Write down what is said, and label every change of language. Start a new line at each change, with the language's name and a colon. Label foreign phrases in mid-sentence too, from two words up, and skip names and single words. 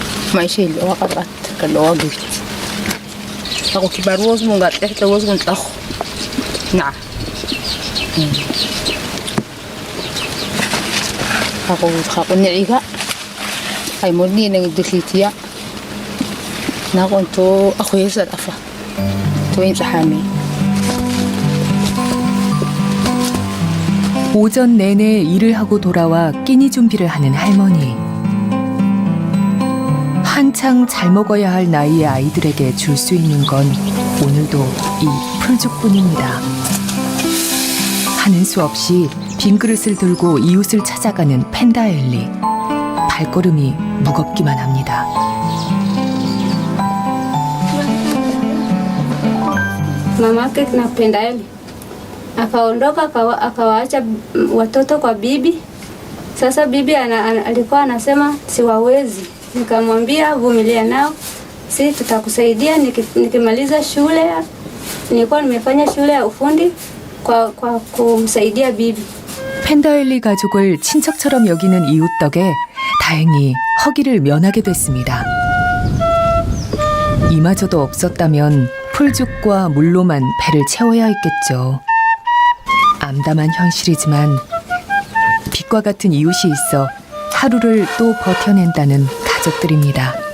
Korean: maisha iliwa kapat kaloa git ako kibarwas mo gat tawas mo taho na ako niiga ay mo ni nang duklitiya na ko to ako yesa afa to imtihani. 오전 내내 일을 하고 돌아와 끼니 준비를 하는 할머니. 한창 잘 먹어야 할 나이의 아이들에게 줄 수 있는 건 오늘도 이 풀죽뿐입니다. 하는 수 없이 빈 그릇을 들고 이웃을 찾아가는 펜다엘리. 발걸음이 무겁기만 합니다.
Swahili: Mamake na Pendaeli akaondoka akawaacha watoto kwa bibi. Sasa bibi alikuwa anasema siwawezi, nikamwambia vumilia nao, si tutakusaidia nikimaliza shule. Nilikuwa nimefanya shule ya ufundi kwa kumsaidia bibi.
Korean: 펜다엘리 가족을 친척처럼 여기는 이웃 덕에 다행히 허기를 면하게 됐습니다. 이마저도 없었다면 풀죽과 물로만 배를 채워야 했겠죠. 암담한 현실이지만 빛과 같은 이웃이 있어 하루를 또 버텨낸다는 가족들입니다.